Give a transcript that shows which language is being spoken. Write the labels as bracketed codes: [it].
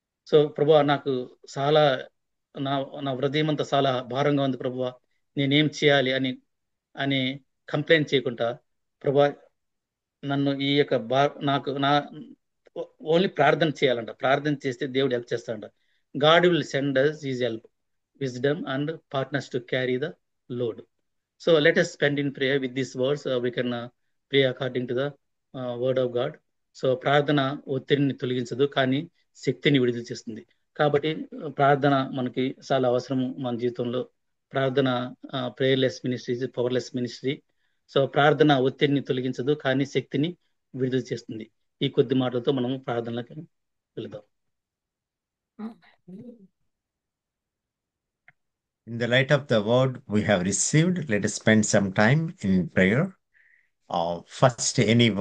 [te] So ప్రభా నాకు చాలా నా నా హృదయం అంతా చాలా భారంగా ఉంది ప్రభా, నేనేం చేయాలి అని కంప్లైంట్ చేయకుండా, ప్రభా నన్ను ఈ యొక్క నాకు ఓన్లీ ప్రార్థన చేయాలంట. ప్రార్థన చేస్తే దేవుడు హెల్ప్ చేస్తాడంట. [en] God will send us his help, wisdom and partners to carry the load. So let us spend in prayer with these words. We can pray according to the word of God. [te] So ప్రార్థన ఒత్తిడిని తొలగించదు, కానీ శక్తిని విడుదల చేస్తుంది. కాబట్టి ప్రార్థన మనకి చాలా అవసరము మన జీవితంలో. ప్రార్థన [en] Prayerless ministry, powerless ministry. [te] So ప్రార్థన ఒత్తిడిని తొలగించదు, కానీ శక్తిని విడుదల చేస్తుంది. ఈ కొద్ది మాటలతో మనం ప్రార్థనలకు వెళదాం. [en] In the light of the word we have received, let us spend some time in prayer. First, anyone